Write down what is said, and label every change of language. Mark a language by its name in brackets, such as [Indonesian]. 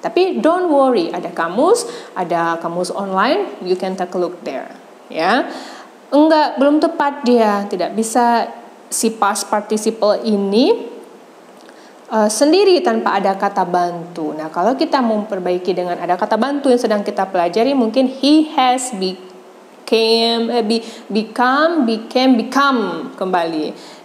[English] Tapi don't worry, [Indonesian] ada kamus online, [English] you can take a look there. [Indonesian] Ya, belum tepat dia, tidak bisa si past participle ini sendiri tanpa ada kata bantu. Nah, kalau kita memperbaiki dengan ada kata bantu yang sedang kita pelajari, mungkin [English] he has [Indonesian] become, became, become kembali.